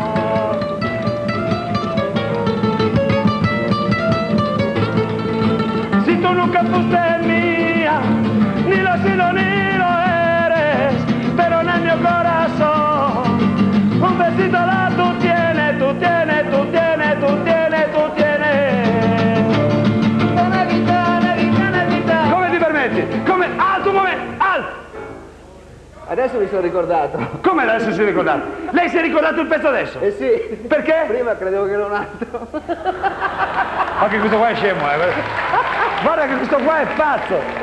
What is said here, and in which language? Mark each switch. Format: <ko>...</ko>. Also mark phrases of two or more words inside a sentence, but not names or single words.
<es>Si tú nunca fuiste mía, ni lo has sido ni lo eres, pero en el mío corazón un besito la tú tienes, tú tienes, tú tienes, tú tienes, tú tienes. Gitana, gitana, gitana, gitana.</es> <it>Come ti permetti? Come? Alto un momento, alto! Adesso mi sono ricordato. Come adesso si è ricordato? Lei si è ricordato il pezzo adesso? Eh sì. Perché? Prima credevo che era un altro. Ma che questo qua è scemo, Guarda che questo qua è pazzo.</it>